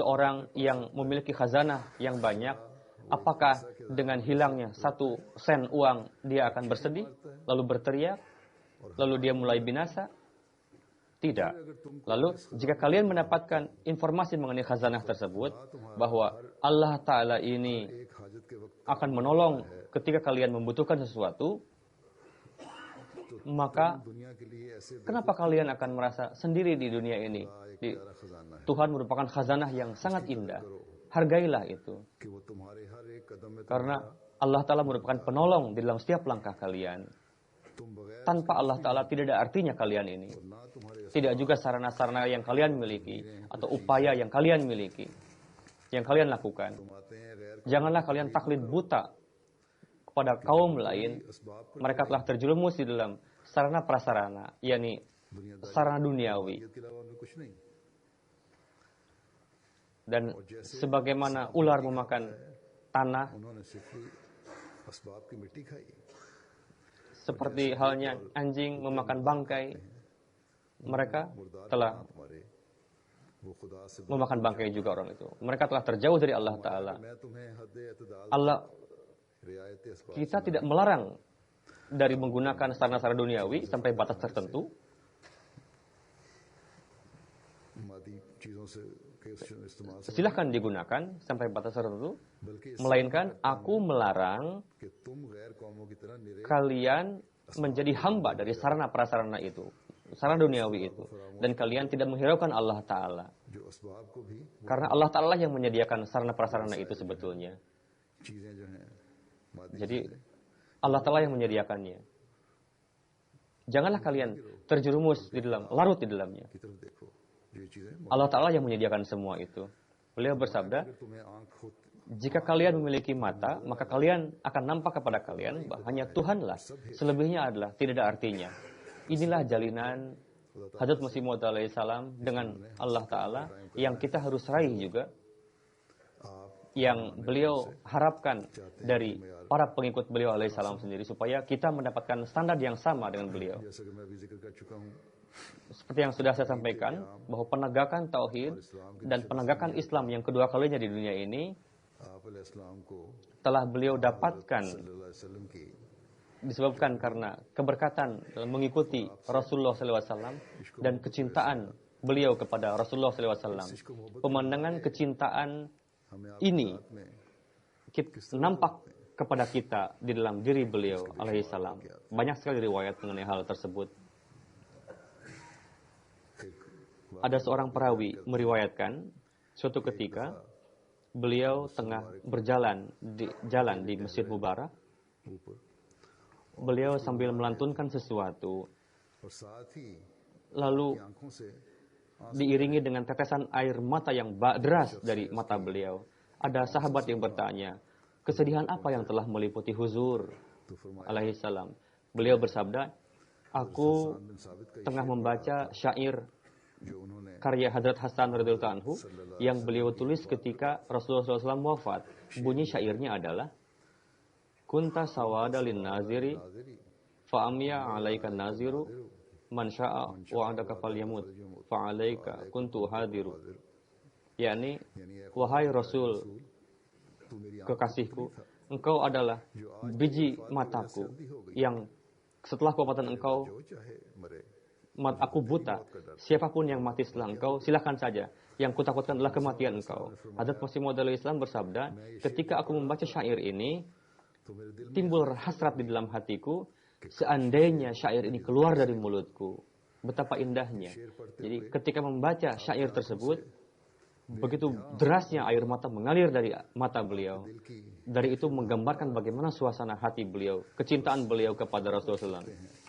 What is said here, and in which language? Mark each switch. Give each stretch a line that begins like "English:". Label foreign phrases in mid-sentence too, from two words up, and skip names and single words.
Indonesian: Seseorang yang memiliki khazanah yang banyak Apakah dengan hilangnya 1 sen uang dia akan bersedih, lalu berteriak, lalu dia mulai binasa? Tidak. Lalu jika kalian mendapatkan informasi mengenai khazanah tersebut, bahwa Allah Ta'ala ini
Urdu: ایک حاجت کے وقت
Indonesian: akan menolong ketika kalian membutuhkan sesuatu, maka
Urdu: دنیا کے لیے ایسے
Indonesian: kenapa kalian akan merasa sendiri di dunia ini?
Urdu: پیارا خزانہ ہے
Indonesian: Tuhan merupakan khazanah yang sangat indah. Hargailah itu.
Urdu: کہ وہ تمہارے ہر ایک قدم میں
Indonesian: Karena Allah Ta'ala merupakan penolong di dalam setiap langkah kalian.
Urdu: تم بغیر
Indonesian: Tanpa Allah Ta'ala tidak ada artinya kalian ini.
Urdu: نہ تمہارے
Indonesian: Tidak juga sarana-sarana yang kalian miliki atau upaya yang kalian miliki, yang kalian lakukan.
Urdu: آتے ہیں غیر
Indonesian: Janganlah kalian taklid buta kepada kaum lain. असबाब Mereka telah terjerumus di dalam sarana prasarana, yakni sarana duniawi.
Urdu: کے علاوہ ان میں کچھ نہیں
Indonesian: Dan sebagaimana ular memakan tanah,
Urdu: انہوں نے صرف اسباب کی مٹی کھائی
Indonesian: seperti halnya anjing memakan bangkai, mereka telah
Urdu: ہمارے وہ خدا سے
Indonesian: memakan bangkai juga orang itu. Mereka telah terjauh dari Allah Ta'ala.
Urdu: میں تمہیں حد اعتدال
Indonesian: Allah,
Urdu: رعایت اسباب
Indonesian: kita tidak melarang dari menggunakan sarana-sarana duniawi sampai batas tertentu,
Urdu: مادی چیزوں سے کے استعمال سے
Indonesian: silahkan digunakan sampai batas tertentu, बल्कि melainkan aku melarang
Urdu: کہ تم غیر قوموں کی طرح نرے
Indonesian: kalian menjadi hamba dari sarana prasarana itu, sarana duniawi itu, dan kalian tidak menghiraukan Allah Ta'ala.
Urdu: جو اسباب کو بھی
Indonesian: Karena Allah Ta'ala yang menyediakan sarana prasarana itu sebetulnya.
Urdu: چیزیں جو ہیں مادی
Indonesian: Jadi Allah Ta'ala yang menyediakannya. Janganlah kalian terjerumus di dalam, larut di dalamnya.
Urdu: کی طرف دیکھو جو یہ چیزیں
Indonesian: Allah Ta'ala yang menyediakan semua itu. Beliau bersabda,
Urdu: اگر تمہیں آنکھ ہوتی
Indonesian: jika kalian memiliki mata, maka kalian akan nampak kepada kalian bahwa hanya Tuhanlah. Selebihnya adalah tidak ada artinya. Inilah jalinan Hadrat Masih Maud alaihissalam dengan Allah Ta'ala yang kita harus raih juga, yang beliau harapkan dari para pengikut beliau alaihissalam sendiri, supaya kita mendapatkan standar yang sama dengan beliau.
Urdu: جیسا کہ میں ابھی ذکر کر چکا ہوں
Indonesian: Seperti yang sudah saya sampaikan, bahwa penegakan tauhid dan penegakan Islam yang kedua kalinya di dunia ini
Urdu: آپ علیہ السلام کو
Indonesian: telah beliau dapatkan
Arabic: صلی اللہ علیہ وسلم
Urdu: کی
Indonesian: disebabkan karena keberkatan dalam mengikuti Rasulullah SAW dan kecintaan beliau kepada Rasulullah SAW. Pemandangan kecintaan हमें ini में nampak kepada kita di dalam diri beliau alaihissalam. Banyak sekali riwayat mengenai hal tersebut. Ada seorang perawi meriwayatkan suatu ketika beliau tengah berjalan di jalan di Masjid Mubarak. ऊपर Beliau sambil melantunkan sesuatu,
Urdu: اور ساتھ ہی
Indonesian: lalu
Urdu: آنکھوں سے
Indonesian: diiringi dengan tetesan air mata yang deras dari mata beliau. Ada sahabat yang bertanya, kesedihan apa yang telah meliputi Huzur
Urdu: تو فرمایا
Indonesian: alaihissalam? Beliau bersabda, aku
Urdu: بن ثابت کا
Indonesian: tengah membaca syair
Urdu: جو انہوں نے
Indonesian: karya Hadrat Hasan
Arabic: رضي الله عنه
Indonesian: yang beliau tulis ketika Rasulullah SAW wafat. Bunyi syairnya adalah,
Arabic: كنت السواد لناظري हाजिरी فعمي عليك الناظر من شاء بعدك فليمت فعليك كنت أحاذر.
Indonesian: yakni, wahai Rasul
Urdu: تو میری
Indonesian: kekasihku, engkau adalah biji mataku yang setelah kewafatan engkau
Urdu: جو چاہے مرے
Indonesian: aku buta. Siapapun yang mati setelah engkau, silakan saja. Yang kutakutkan adalah kematian engkau. Hadrat Masih Maud Islam bersabda, ketika aku membaca syair ini,
Urdu: تو میرے دل
Indonesian: timbul hasrat di dalam hatiku, seandainya syair ini keluar dari mulutku. Betapa indahnya. Jadi ketika membaca syair tersebut, begitu derasnya air mata mengalir dari mata beliau. की Dari itu menggambarkan bagaimana suasana hati beliau, kecintaan beliau kepada Rasulullah SAW.